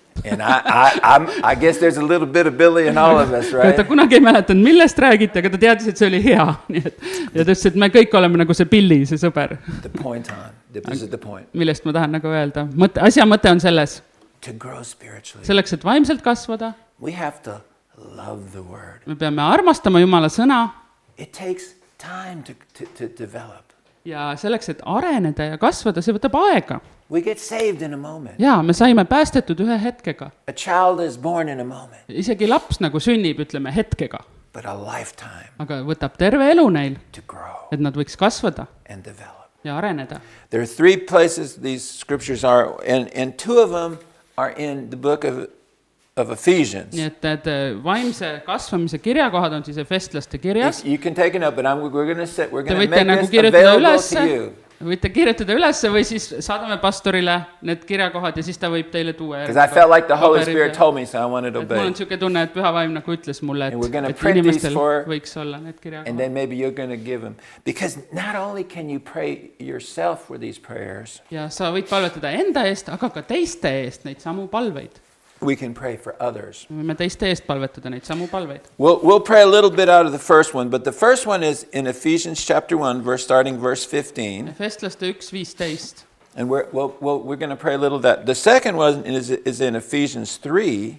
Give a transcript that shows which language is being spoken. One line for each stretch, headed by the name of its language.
English: And I guess there's a little bit of Billy in all of us, right?
Estonian: Ta kunagi ei mäletanud, millest räägiti, aga ta teadis, et see oli hea. Nii et, ja ta ütles, et me kõik oleme nagu see Billy, see sõber.
English: The point on. This is the point.
Estonian: Millest ma tahan nagu öelda. Asja mõte on selles.
English: To grow spiritually,
Estonian: Selleks, et vaimselt kasvada,
English: we have to love the word.
Estonian: me peame armastama Jumala sõna.
English: It takes time to develop.
Estonian: Ja selleks, et areneda ja kasvada, see võtab aega.
English: We get saved in a moment.
Estonian: Ja me saime päästetud ühe hetkega.
English: A child is born in a moment,
Estonian: Isegi laps nagu sünnib, ütleme, hetkega.
English: but a lifetime
Estonian: Aga võtab terve elu neil,
English: to grow
Estonian: et nad võiks kasvada
English: and develop.
Estonian: ja areneda.
English: There are 3 places these scriptures are, and 2 of them are in the book of Ephesians.
Estonian: Nii et need vaimse kasvamise kirjakohad on siis Efestlaste kirjas.
English: You can take it up, but we're going
Estonian: Te
English: to
Estonian: võite
English: make
Estonian: nagu
English: this
Estonian: kirjutada
English: available
Estonian: üles,
English: to you.
Estonian: võite kirjutada üles või siis saadame pastorile need kirjakohad ja siis ta võib teile tuua.
English: Because I felt like the Holy Spirit told me, so I wanted to
Estonian: Et mul on
English: obey.
Estonian: niisugune tunne, et Püha Vaim nagu ütles mulle,
English: And we're gonna
Estonian: et
English: print these
Estonian: inimestel
English: for-
Estonian: võiks olla need
English: And
Estonian: kirjakohad.
English: then maybe you're going to give them. Because not only can you pray yourself for these prayers,
Estonian: Ja sa võid palvetada enda eest, aga ka teiste eest neid samu palveid.
English: we can pray for others.
Estonian: me võime teiste eest palvetada neid samu palveid.
English: We'll pray a little bit out of the first one, but the first one is in Ephesians chapter 1, starting verse 15.
Estonian: Efestlaste 1:15
English: And we're going to pray a little of that. The second one is in Ephesians 3,